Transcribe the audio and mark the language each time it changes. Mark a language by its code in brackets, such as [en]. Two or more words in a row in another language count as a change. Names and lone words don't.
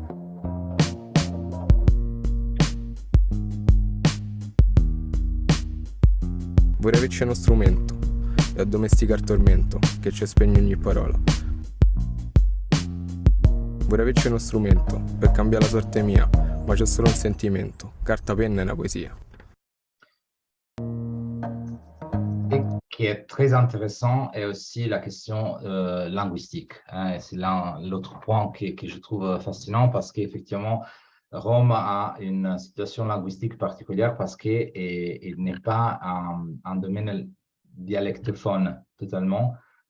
[it] Vorrei averci uno strumento e addomesticare il tormento che ci spegne ogni parola. Vorrei averci uno strumento per cambiare la sorte mia, ma c'è solo un sentimento, carta, penna e una poesia. [fr] Et qui est très intéressant est aussi la question linguistique. Hein, c'est l'autre point que je trouve fascinant parce qu'effectivement, Rome a une situation linguistique particulière parce qu'il n'est pas un domaine dialectophone totalement.